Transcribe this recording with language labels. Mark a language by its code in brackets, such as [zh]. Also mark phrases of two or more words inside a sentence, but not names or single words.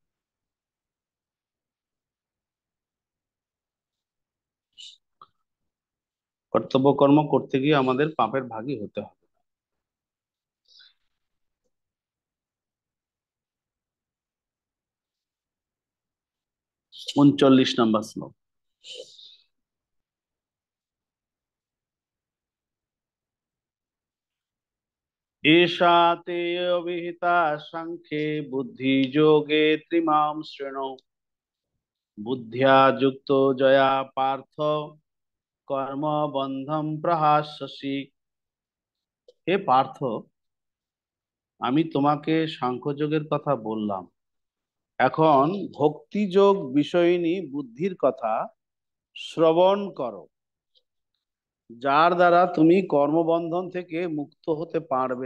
[bn] কর্তব্য কর্ম করতে গিয়ে আমাদের পাপের ভাগী হতে হবে। 39 নম্বর শ্লোক। [sa] एषा ते अविहिता सांख्ये बुद्धियोगे त्रिमां शृणु बुद्ध्या युक्तो जया पार्थ কর্ম বন্ধম প্রহাস্যসি। [bn] হে পার্থ, আমি তোমাকে সাংখ্যযোগের কথা বললাম, এখন ভক্তিযোগ বিষয়িনী বুদ্ধির কথা শ্রবণ করো, যার দ্বারা তুমি কর্মবন্ধন থেকে মুক্ত হতে পারবে।